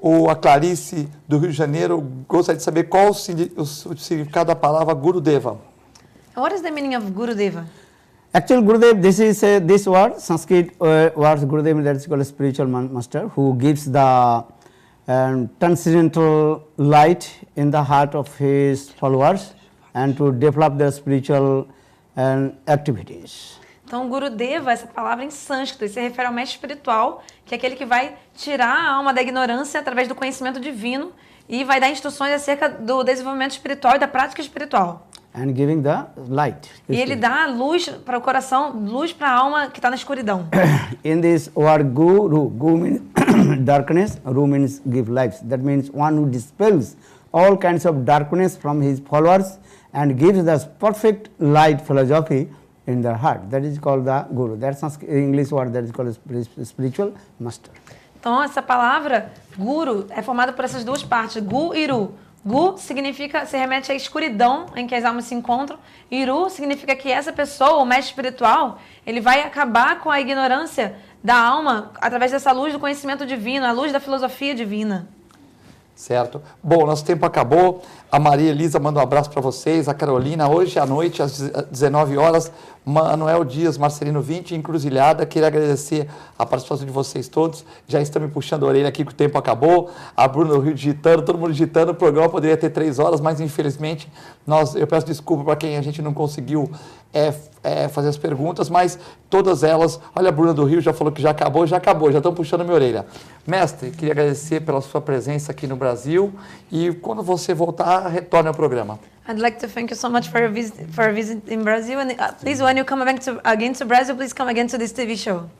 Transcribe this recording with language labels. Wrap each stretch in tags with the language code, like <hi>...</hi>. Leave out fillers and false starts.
<pt>A Clarice do Rio de Janeiro gostaria de saber qual o significado da palavra Gurudeva.</pt> <en>What is the meaning of Gurudeva? Actually, Gurudev, this is this word, Sanskrit word Gurudev, that is called a spiritual master who gives the transcendental light in the heart of his followers and to develop their spiritual activities.</en> <pt>Então, Gurudeva, essa palavra em sânscrito, se refere ao mestre espiritual, que é aquele que vai tirar a alma da ignorância através do conhecimento divino e vai dar instruções acerca do desenvolvimento espiritual e da prática espiritual.</pt> <en>And giving the light.</en> <pt>E ele dá luz para o coração, luz para a alma que está na escuridão.</pt> <en>In this word Guru, Gu means darkness, Ru means give life. That means one who dispels all kinds of darkness from his followers and gives the perfect light philosophy in their heart. That is called the Guru. That's an English word that is called a spiritual master.</en> <pt>Então, essa palavra Guru é formada por essas duas partes, Gu e Ru. Gu significa, se remete à escuridão em que as almas se encontram. E Ru significa que essa pessoa, o mestre espiritual, ele vai acabar com a ignorância da alma através dessa luz do conhecimento divino, a luz da filosofia divina. Certo. Bom, nosso tempo acabou. A Maria Elisa manda um abraço para vocês. A Carolina, hoje à noite, às 19 horas, Manuel Dias, Marcelino 20, Encruzilhada. Queria agradecer a participação de vocês todos. Já estão me puxando a orelha aqui que o tempo acabou. A Bruna do Rio digitando, todo mundo digitando. O programa poderia ter 3 horas, mas infelizmente eu peço desculpa para quem a gente não conseguiu fazer as perguntas, mas todas elas, olha, a Bruna do Rio já falou que já acabou, já estão puxando a minha orelha. Mestre, queria agradecer pela sua presença aqui no Brasil e quando você voltar, retorne ao programa.</pt> <en>I'd like to thank you so much for your visit in Brazil, and please, when you come again to Brazil, please come again to this TV show.</en>